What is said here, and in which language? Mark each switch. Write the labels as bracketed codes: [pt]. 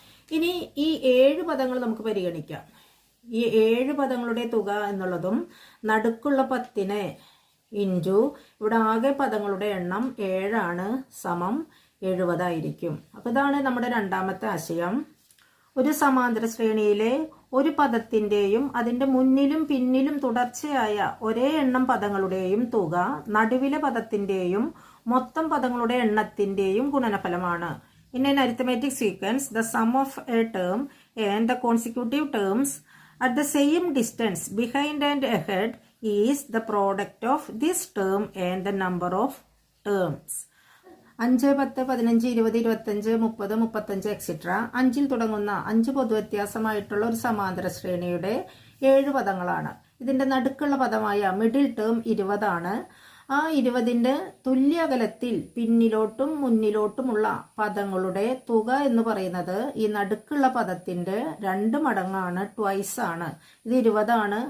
[ml] ഇനി ഈ 7 പദങ്ങൾ നമുക്ക് പരിഗണിക്കാം. ഈ 7 പദങ്ങളുടെ തുക എന്നുള്ളതും നടുക്കുള്ള 10നെ ഇൻറ്റു ഇവിടെ ആകെ പദങ്ങളുടെ എണ്ണം 7 ആണ്, = 70 അപ്പോൾ ഇതാണ് നമ്മുടെ രണ്ടാമത്തെ ആശയം. ഒരു സമാന്തര ശ്രേണിയിലെ ഒരു പദത്തിന്റെയും അതിന്റെ മുന്നിലും പിന്നിലും തുടർച്ചയായ ഒരേ എണ്ണം പദങ്ങളുടെയും തുക നടുവിലെ പദത്തിന്റെയും മൊത്തം പദങ്ങളുടെ എണ്ണത്തിന്റെയും ഗുണനഫലമാണ്. [en] In an arithmetic sequence, the sum of a term and the consecutive terms at the same distance behind and ahead is the product of this term and the number of terms. [ml] 5, 10, 15, 20, 25, 30, 35 etcetera 5ൽ തുടങ്ങുന്ന 5 പൊതുവ്യത്യാസമായിട്ടുള്ള ഒരു സമാന്തര ശ്രേണിയുടെ 7 പദങ്ങളാണ്. ഇതിന്റെ നടുക്കുള്ള പദമായ middle term 20 ആണ്. ആ 20ന്റെ തുല്യ അകലത്തിൽ പിന്നിലോട്ടും മുന്നിലോട്ടുമുള്ള പദങ്ങളുടെ തുക എന്ന് പറയുന്നത് ഈ നടുക്കുള്ള പദത്തിന്റെ 2 മടങ്ങാണ്, ട്വൈസ് ആണ്. ഇത് 20 ആണ്.